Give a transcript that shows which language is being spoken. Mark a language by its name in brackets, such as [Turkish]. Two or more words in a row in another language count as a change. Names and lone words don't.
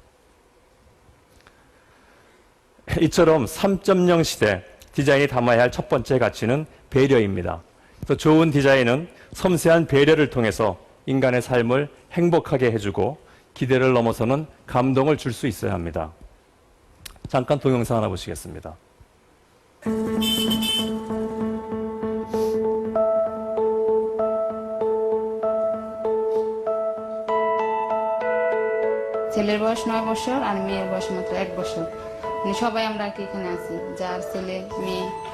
[Korean] 이처럼 3.0 시대 디자인이 담아야 할 첫 번째 가치는 배려입니다. 그래서 좋은 디자인은 섬세한 배려를 통해서 인간의 삶을 행복하게 해주고 기대를 넘어서는 감동을 줄 수 있어야 합니다. 잠깐 동영상 하나 보시겠습니다. [Bangla] ছেলের বয়স 9 বছর আর মেয়ের বয়স মাত্র 1 বছর। মানে সবাই আমরা আর কি এখানে আছি, যার ছেলে মেয়ে।